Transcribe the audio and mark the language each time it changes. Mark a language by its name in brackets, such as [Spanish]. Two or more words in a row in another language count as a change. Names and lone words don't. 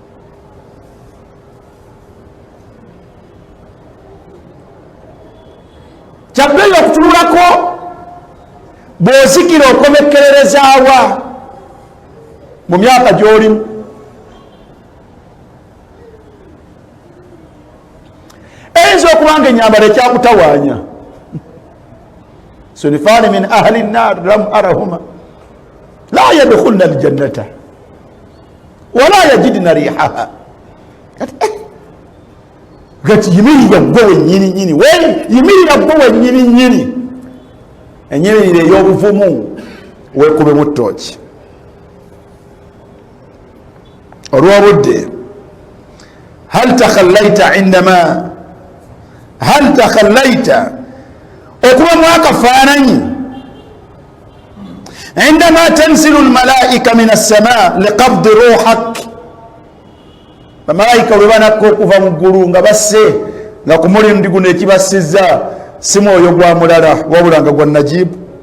[Ganda] kyabbeeyo okutululako bwozikira okomekererezaawa mu myaka gy'olimu eyinza okuba nga enyambala ekyakutawaanya [Arabic] صنفان من أهل النار لم أرهما لا يدخلن الجنة ولا يجدن ريحها [Ganda] gati yimirira gwe wennyini nyini yimirira gwe wennyini nyini enyimirire ey'obuvumu weekubemu ttooki olw'obudde [Arabic] هل تخيلت [Ganda] okuba mwakafaananyi [Arabic] عندما تنزل الملائكة من السماء لقبض روحك [Ganda] bamalayika bwe banakka okuva mu ggulu nga basse nga ku mulimu guno ekibasizza si mwoyo gwa mulala wabula nga gwa najibu